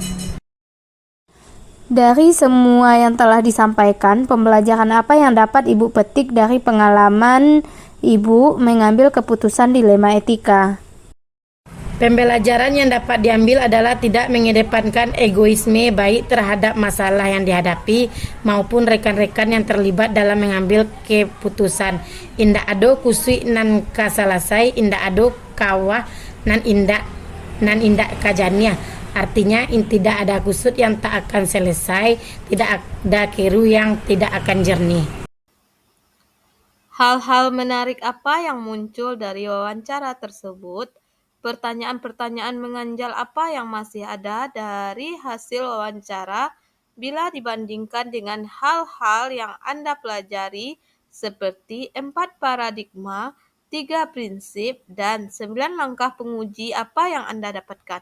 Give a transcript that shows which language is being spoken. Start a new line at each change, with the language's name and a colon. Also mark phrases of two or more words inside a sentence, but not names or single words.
Indonesian: Dari semua yang telah disampaikan, pembelajaran apa yang dapat Ibu petik dari pengalaman Ibu mengambil keputusan dilema etika? Pembelajaran yang dapat diambil adalah tidak mengedepankan egoisme baik terhadap masalah yang dihadapi maupun rekan-rekan yang terlibat dalam mengambil keputusan.
Minangkabau: Indak ado kusui nan kasalasai, indak ado kawah nan indak kajania.
Indonesian: Artinya tidak ada kusut yang tak akan selesai, tidak ada keru yang tidak akan jernih. Hal-hal menarik apa yang muncul dari wawancara tersebut? Pertanyaan-pertanyaan mengganjal apa yang masih ada dari hasil wawancara bila dibandingkan dengan hal-hal yang Anda pelajari seperti 4 paradigma, 3 prinsip, dan 9 langkah penguji apa yang Anda dapatkan?